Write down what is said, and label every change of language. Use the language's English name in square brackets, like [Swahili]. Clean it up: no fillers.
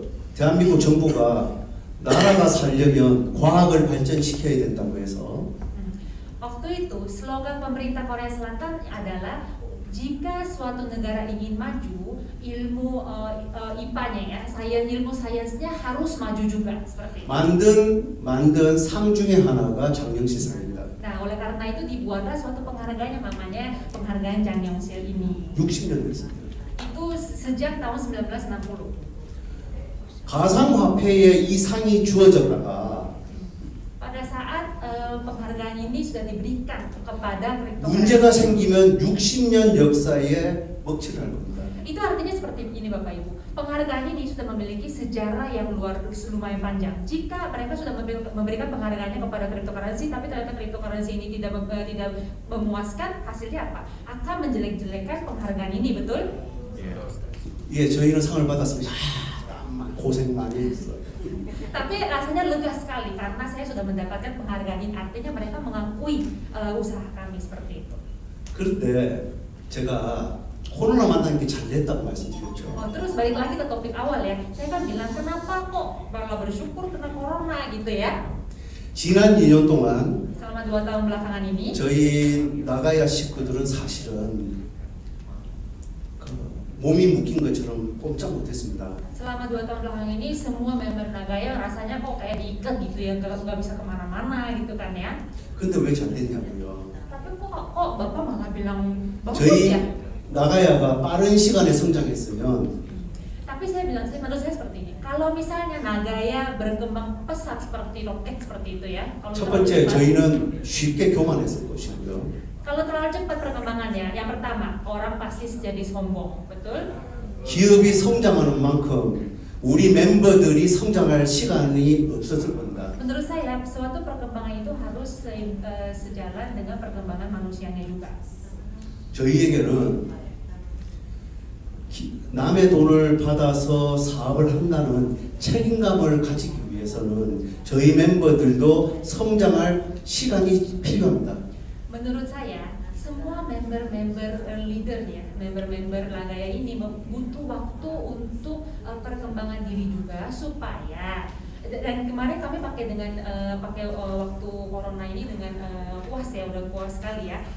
[Korean] 대한민국 정부가 나라가 살려면 과학을 발전시켜야 된다고 해서 [Indonesian] Waktu itu slogan pemerintah Korea Selatan adalah jika suatu negara ingin maju, ilmu IPA-nya ya, ilmu sainsnya harus maju juga seperti itu. [Korean] 만든 상 중에 하나가 장영실상입니다. [Indonesian] Nah, oleh karena itu dibuatlah suatu penghargaan yang namanya penghargaan Jang Yongsil ini. [Korean] 60년 됐습니다. [Indonesian] Itu sejak tahun 1960. [Korean] 가상화폐에 이 상이 주어졌다가 [Indonesian] Pada saat penghargaan ini sudah diberikan kepada [Korean] 문제가 [Indonesian] cryptocurrency, [Korean] 생기면 60년 역사에 먹칠을 할 겁니다. [Indonesian] itu artinya seperti ini Bapak Ibu. Penghargaan ini sudah memiliki sejarah yang lumayan panjang. Jika mereka sudah memberikan penghargaannya kepada cryptocurrency, tapi ternyata cryptocurrency ini tidak memuaskan, hasilnya apa? Akan menjelek-jelekan penghargaan ini, betul? [Korean] 예, 저희는 상을 받았습니다. 고생 많이 했어요. [Indonesian] Tapi rasanya lega sekali karena saya sudah mendapatkan penghargaan ini. Artinya mereka mengakui usaha kami seperti itu. [Korean] 그런데 제가 코로나 만난 게 잘 됐다고 말씀드렸죠. [Indonesian] Terus balik lagi ke topik awal ya. Saya kan bilang kenapa kok malah bersyukur kena corona gitu ya. [Korean] 지난 2년 동안 [Indonesian] Selama 2 tahun belakangan ini, [Korean] 저희 나가야 식구들은 사실은 몸이 묶인 것처럼 꼼짝 못했습니다. [Indonesian] selama 2 tahun belakangan ini semua member Nagaya rasanya kok kayak diikat gitu ya, nggak bisa kemana-mana gitu kan ya. [Korean] 근데 왜 잘 됐냐고요? [Indonesian] Tapi kok Bapak malah bilang bagus [Korean] 저희 [Indonesian] ya? [Korean] 나가야가 빠른 시간에 성장했으면 [Indonesian] Tapi menurut saya seperti ini. Kalau misalnya Nagaya berkembang pesat seperti roket seperti itu ya. Kalau [Korean] 첫 [Indonesian] terlalu [Korean] 번째 [Indonesian] cepat- [Korean] 저희는 쉽게 교만했을 것이고요. [Indonesian] Kalau terlalu cepat perkembangannya, yang pertama orang pasti jadi sombong, betul? [Korean] 기업이 성장하는 만큼 우리 멤버들이 성장할 시간이 없었을 겁니다. [Indonesian] Menurut saya suatu perkembangan itu harus sejalan dengan perkembangan manusianya juga. [Korean] 저희에게는 남의 돈을 받아서 사업을 한다는 책임감을 가지기 위해서는 저희 멤버들도 성장할 시간이 필요합니다. [Indonesian] Menurut saya semua member-member leader ya, member-member Nagaya ini butuh waktu untuk perkembangan diri juga supaya, dan kemarin kami pakai dengan waktu corona ini dengan puas ya, udah puas sekali ya.